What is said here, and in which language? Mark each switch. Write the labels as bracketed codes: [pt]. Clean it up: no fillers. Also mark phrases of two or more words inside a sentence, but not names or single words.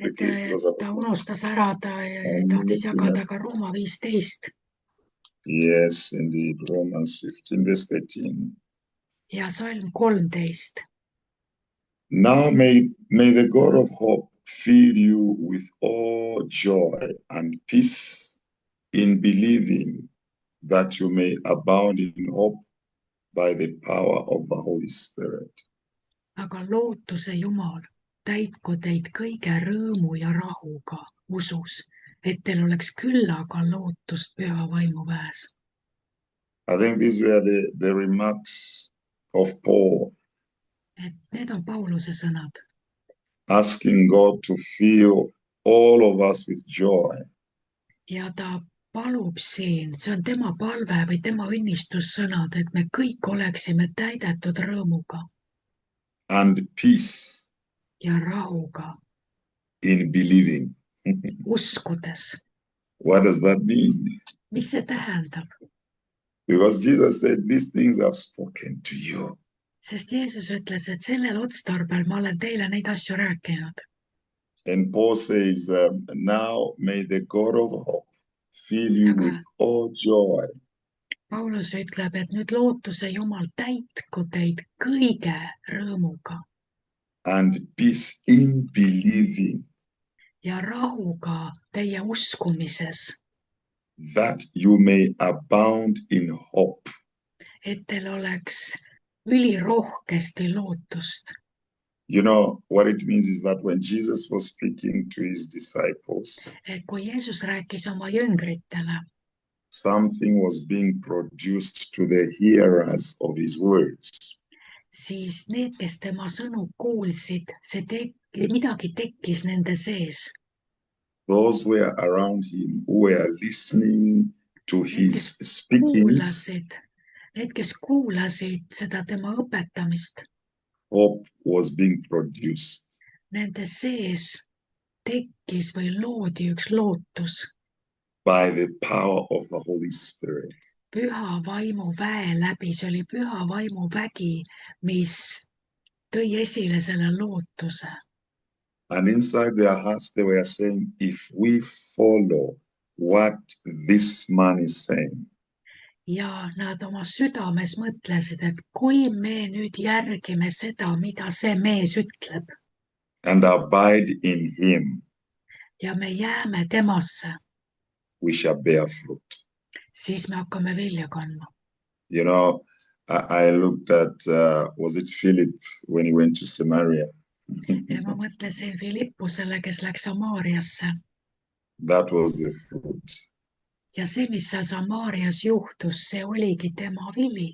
[et] Et [en] quickly. [et] ta unustas ära, ta tahtis jagada ka Rooma 15. [en] Yes, indeed. Romans 15, verse 13. [et] Ja salm 13. [en] Now may the God of hope fill you with all joy and peace in believing, that you may abound in hope by the power of the Holy Spirit. [et] Aga lootuse Jumal täitku teid kõige rõõmu ja rahuga usus, et teil oleks küllaga lootust püha vaimu väes. [en] I think these were the remarks of Paul, [et] Et need on Pauluse sõnad. [en] asking God to fill all of us with joy [et] Ja ta palub siin, see on tema palve või tema õnnistussõnad, et me kõik oleksime täidetud rõõmuga [en] and peace [et] ja rahuga, [en] in believing. [et] uskudes. [en] What does that mean? [et] Mis see tähendab? [en] Because Jesus said, these things I've spoken to you. [et] Sest Jeesus ütles, et sellel otstarbel ma olen teile neid asju rääkinud. [en] And Paul says, now may the God of hope fill you [et] Aga [en] with all joy [et] Paulus ütleb, et nüüd lootuse Jumal täitku teid kõige rõõmuga [en] and peace in believing, [et] ja rahuga teie uskumises, [en] that you may abound in hope. [et] et teil oleks ülirohkesti lootust. [en] You know, what it means is that when Jesus was speaking to his disciples, [et] Et kui Jeesus rääkis oma jüngritele, [en] something was being produced to the hearers of his words. [et] siis need, kes tema sõnu kuulsid, midagi tekkis nende sees. [en] Those were around him who were listening to his speakings. [et] Need, kes kuulasid seda tema õpetamist, [en] Hope was being produced. [et] nende sees tekkis või loodi üks lootus [en] By the power of the Holy Spirit. [et] püha vaimu väe läbi. See oli püha vaimu vägi, mis tõi esile selle lootuse. [en] And inside their hearts, they were saying, if we follow what this man is saying, [et] Ja nad oma südames mõtlesid, et kui me nüüd järgime seda, mida see mees ütleb, [en] and abide in him, [et] ja me jääme temasse, [en] we shall bear fruit. [et] siis me hakkame vilja kandma. [en] You know, I looked at, was it Philip when he went to Samaria? [et] Ja ma mõtlesin Filippusele, kes läks Samaariasse. [en] That was the fruit. [et] Ja see, mis seal Samaarias juhtus, see oligi tema vili.